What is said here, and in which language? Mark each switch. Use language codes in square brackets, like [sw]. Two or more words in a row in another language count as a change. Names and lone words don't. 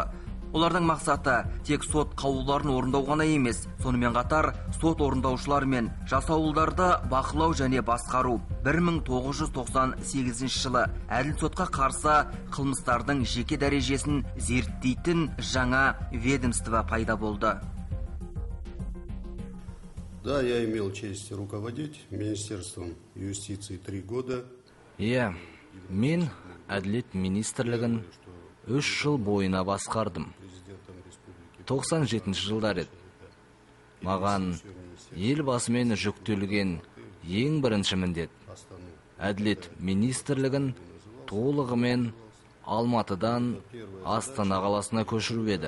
[kk] Олардың мақсаты тек сот қаулыларын орындау ғана емес, сонымен қатар сот орындаушылар мен жасауылдарды бақылау және басқару. 1998 жылы әділ сотқа қарсы қылмыстардың жеке дәрежесін зерттейтін жаңа ведомство пайда болды. [ru] Да, я имел честь руководить Министерством юстиции 3 года. [kk] Мен әділет министрлігін 3 жыл бойына басқардым. 97 жылдар еді. Маған елбасымен жүктелген ең бірінші міндет әділет министрлігін толығымен Алматыдан Астана қаласына көшіру еді.